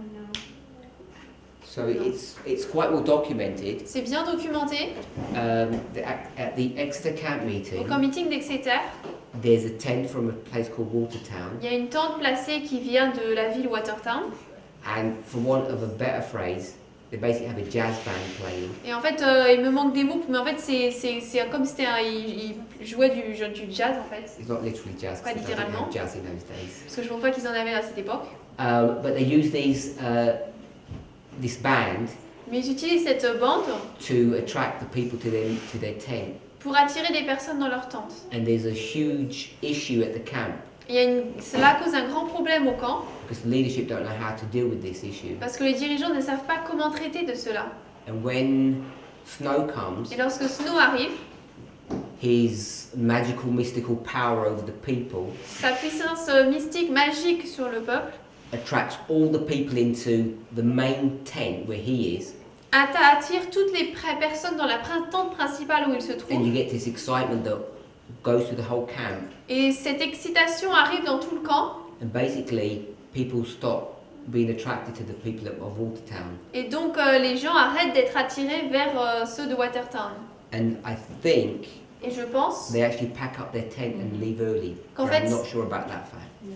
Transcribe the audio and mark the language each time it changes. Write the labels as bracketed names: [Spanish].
[English] No. So it's quite well documented. [French] C'est bien documenté. [English] At the Exeter camp [French] Au [English] meeting, [French] camp meeting d'Exeter, [English] there's a tent from a place called Watertown, [French] il y a une tente placée qui vient de la ville Watertown. [English] and for want of a better phrase, they basically have a jazz band playing. [French] Et en fait, il me manque des mots, mais en fait, c'est comme si c'était il jouait du jazz en fait. [English] It's not literally jazz, [French] Pas [English] because they didn't [French] littéralement. [English] have jazz in those days. [French] Parce que je ne pense pas qu'ils en avaient à cette époque. [English] But they use this band [French] Mais ils utilisent cette bande [English] to attract the people to their tent. [French] pour attirer des personnes dans leur tente. [English] And there's a huge issue at the camp [French] Cela cause un grand problème au camp [English] because the leadership don't know how to deal with this issue. [French] parce que les dirigeants ne savent pas comment traiter de cela. [English] And when snow comes, [French] Et lorsque Snow arrive, [English] his magical, mystical power over the people [French] sa puissance mystique, magique sur le peuple, [English] attracts all the people into the main tent where he is, [French] attire toutes les personnes dans la tente principale où il se [English] and [French] trouve. [English] you get this excitement that goes through the whole camp, [French] Et cette excitation arrive dans tout le camp. [English] and basically people stop being attracted to the people of Watertown. [French] Et donc les gens arrêtent d'être attirés vers ceux de Watertown. [English] And I think [French] Et je pense [English] they actually pack up their tent and leave early. [French] Qu'en [English] But [French] fait- [English] I'm not sure about that fact.